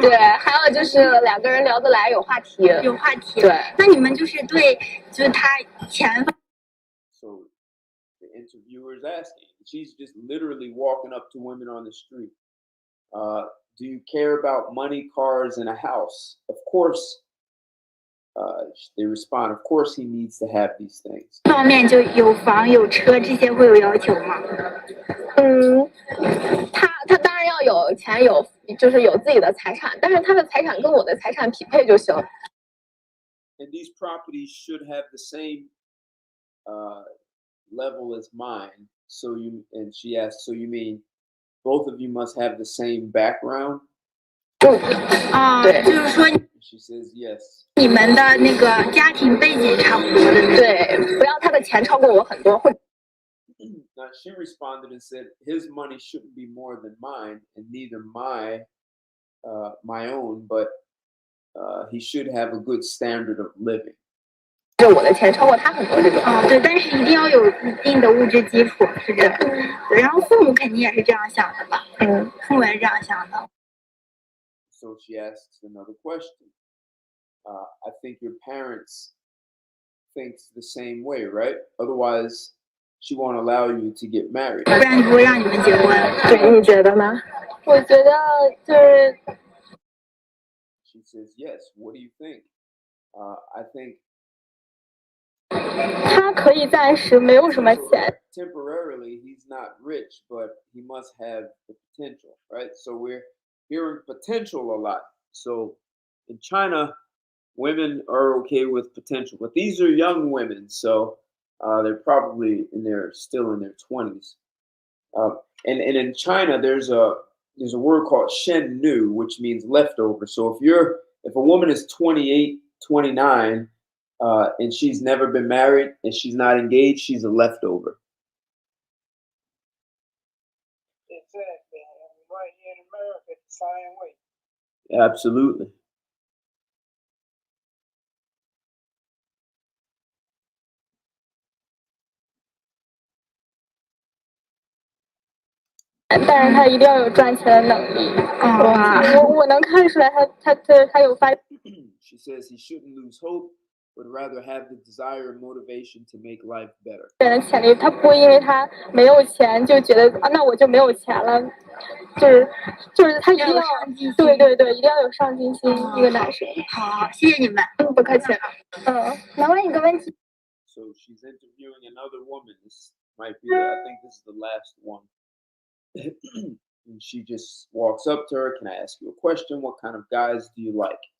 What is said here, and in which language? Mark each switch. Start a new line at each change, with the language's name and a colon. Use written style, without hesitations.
Chinese: 对，还有就是两个人聊得来，有话题。有话题。对。那你们就是对，就是他前方。
English: So the interviewer is asking. She's just literally walking up to women on the street. Do you care about money, cars, and a house? Of course. They respond, of course he needs to have these things.
Chinese: 方面就有房有车这些会有要求吗？他当然要有钱，就是有自己的财产，但是他的财产跟我的财产匹配就行。
English: And these properties should have the same level as mine. And she asked, so you mean both of you must have the same background?
Chinese: 就是说
English: She says yes.
Chinese: 你们的那个家庭背景差不多的。对，不要他的钱超过我很多。
English: Now she responded and said his money shouldn't be more than mine, and neither my own, but he should have a good standard of living.
Chinese: 就是我的钱超过他很多这种。对，但是一定要有一定的物质基础，是这样。对，然后父母肯定也是这样想的吧？父母也是这样想的。
English: So she asks another question. I think your parents thinks the same way, right? Otherwise, she won't allow you to get married.
Chinese: 不然不会让你们结婚。对，你觉得呢？我觉得就是。
English: She says yes. What do you think? I think.
Chinese: 他可以暂时没有什么钱。
English: Temporarily, he's not rich, but he must have the potential, right? So we're hearing potential a lot. So in China, women are okay with potential, but these are young women, so they're probably still in their 20s. And in China, there's a word called shen nu, which means leftover. So if a woman is 28, 29, and she's never been married and she's not engaged, she's a leftover. Exactly. And right here in America, it's the same way. Absolutely.
Chinese: But 他一定要有赚钱的能力。我能看出来他有发。
English: She says he shouldn't lose hope, but rather have the desire and motivation to make life better.
Chinese: 人的潜力，他不会因为他没有钱就觉得那我就没有钱了，就是他一定要对，一定要有上进心，一个男生。好，谢谢你们。不客气。能问一个问题？
English: So she's interviewing another woman. This might be I think this is the last one. And she just walks up to her. Can I ask you a question? What kind of guys do you like?